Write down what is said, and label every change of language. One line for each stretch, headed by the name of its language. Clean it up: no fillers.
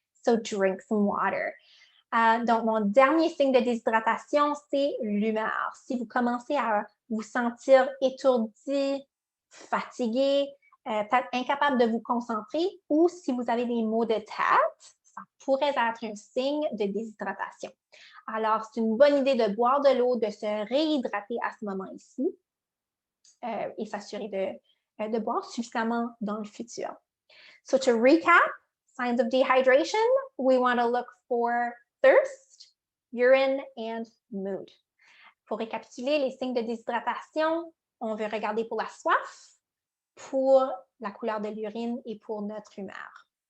English: So drink some water.
French: Donc, mon dernier signe de déshydratation, c'est l'humeur. Si vous commencez à vous sentir étourdi, fatigué, peut-être incapable de vous concentrer, ou si vous avez des maux de tête, ça pourrait être un signe de déshydratation. Alors, c'est une bonne idée de boire de l'eau, de se réhydrater à ce moment-ci et s'assurer de boire suffisamment dans le futur.
English: So to recap, signs of dehydration, we want to look for thirst, urine, and mood.
French: Pour récapituler les signes de déshydratation, on veut regarder pour la soif, pour la couleur de l'urine et pour notre humeur.